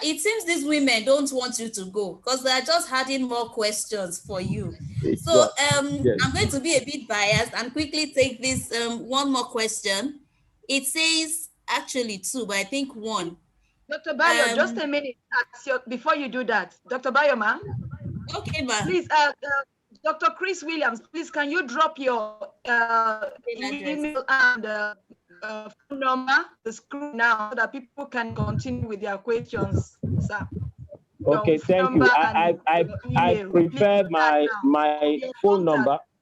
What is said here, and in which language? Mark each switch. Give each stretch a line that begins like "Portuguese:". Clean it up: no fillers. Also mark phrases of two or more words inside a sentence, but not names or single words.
English: It seems these women don't want you to go because they're just adding more questions for you. So yes. I'm going to be a bit biased and quickly take this one more question. It says actually two, but I think one. Dr. Bayo, just a minute before you do that. Dr. Bayo, ma. Okay, ma. Please, Dr. Chris Williams, please, can you drop your email and phone number, the screen now, so that people can continue with their questions, sir? Okay, thank you. I prefer my phone number.